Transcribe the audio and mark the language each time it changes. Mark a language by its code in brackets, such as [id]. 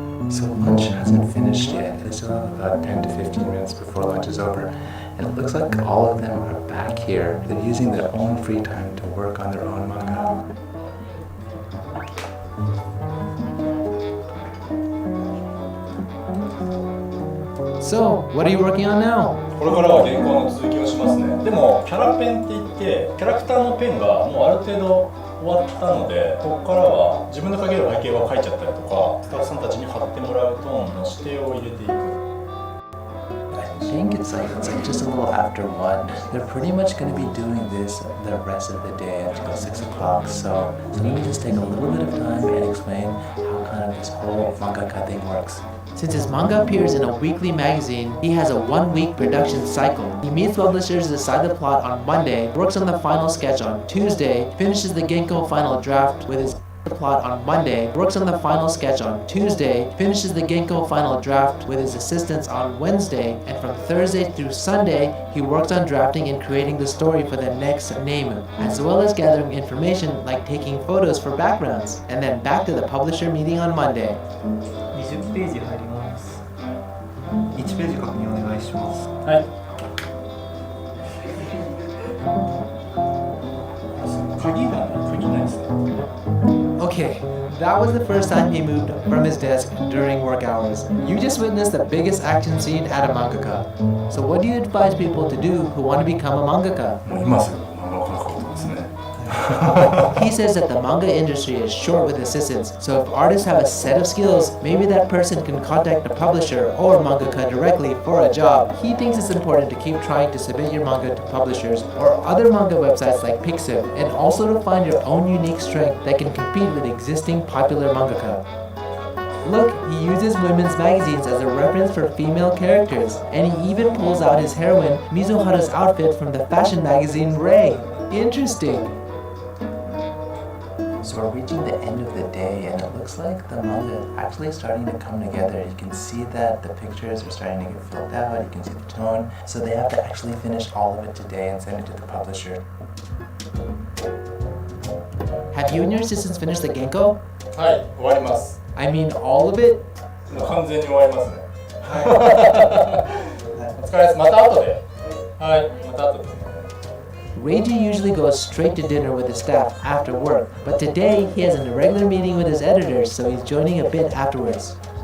[en] So lunch hasn't finished yet. It's still about 10 to 15 minutes before lunch is over. And it looks like all of them are back here. They're using their own free time to work on their own manga. So, what are you working on now? [ja] これからは原稿の続きをしますね。でもキャラペンって言ってキャラクターのペンがもうある程度終わったので、ここからは自分の描ける背景を描いちゃったりとか、スタッフさんたちに貼ってもらうトーンの指定を入れていく。 [en] I think it's like just a little after 1. They're pretty much going to be doing this the rest of the day until 6 o'clock. So let me just take a little bit of time and explain how kind of this whole mangaka thing works. Since his manga appears in a weekly magazine, he has a 1-week production cycle. He meets publishers, decide the plot on Monday, works on the final sketch on Tuesday, finishes the Genko final draft with his plot on Monday, works on the final sketch on Tuesday, finishes the Genko final draft with his assistants on Wednesday, and from Thursday through Sunday, he works on drafting and creating the story for the next name, as well as gathering information like taking photos for backgrounds, and then back to the publisher meeting on Monday. [ja] 20ページ入ります。 1ページ確認お願いします。はい。鍵ないですね。 [en] Okay, that was the first time he moved from his desk during work hours. You just witnessed the biggest action scene at a mangaka. So what do you advise people to do who want to become a mangaka? [ja] もう今すぐ漫画を描くことですね。 [en] He says that the manga industry is short with assistants, so if artists have a set of skills, maybe that person can contact a publisher or mangaka directly for a job. He thinks it's important to keep trying to submit your manga to publishers or other manga websites like Pixiv, and also to find your own unique strength that can compete with existing popular mangaka. Look, he uses women's magazines as a reference for female characters, and he even pulls out his heroine Mizuhara's outfit from the fashion magazine Ray. Interesting. So we're reaching the end of the day, and it looks like the manga is actually starting to come together. You can see that the pictures are starting to get filled out, you can see the tone. So they have to actually finish all of it today and send it to the publisher. Have you and your assistants finished the Genko? [ja] はい、終わります。 [en] I mean all of it? [ja] 完全に終わりますね。はい。お疲れです。また後で。はい、また後で。 [en] Reiji usually goes straight to dinner with his staff after work, but today he has an irregular meeting with his editors, so he's joining a bit afterwards.